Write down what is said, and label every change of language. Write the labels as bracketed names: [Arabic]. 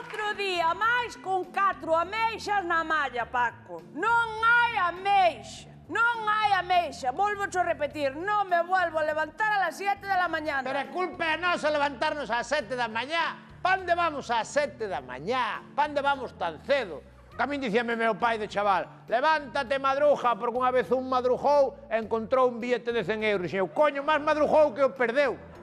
[Galician] Día máis con 4 ameixas na malla, Paco. Non hai ameixa, non hai ameixa. Volvo a repetir, non [Spanish] me vuelvo a levantar a las 7 de la mañana. [Galician] Pero a culpa é nosa levantarnos ás 7 da mañá. Pande vamos ás 7 da mañá? Pande vamos tan cedo? Que a min dicíame meu pai de chaval, levántate, madruja, porque unha vez un madrujou e encontrou un billete de 100 euros. E eu, coño, máis madrujou que o perdeu.